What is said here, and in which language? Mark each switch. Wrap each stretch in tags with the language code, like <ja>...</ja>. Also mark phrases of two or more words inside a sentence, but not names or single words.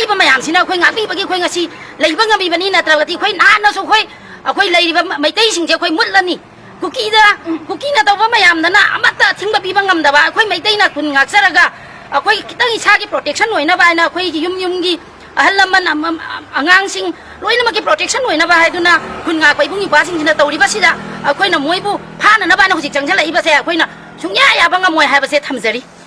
<mni>ba mayam sina akoi ngakpi bagi akoi ngasi leiba ngami bani na tragati akoi na so akoi leiriba Meitei sing je akoi mutlani Kuki na tawba mayam na amata thingba piba ngamdaba akoi Meitei khun ngaksaraga akoi kitang isagi protection hoina ba na akoi yum gi ahal laman angang sing loina maki protection hoina ba haiduna khun nga pai bungi pasing jina tawri ba sida akoi na moibu phana na ba na hujik changjala iba se akoi na sungya ya banga moi ha ba se thamjari</mni>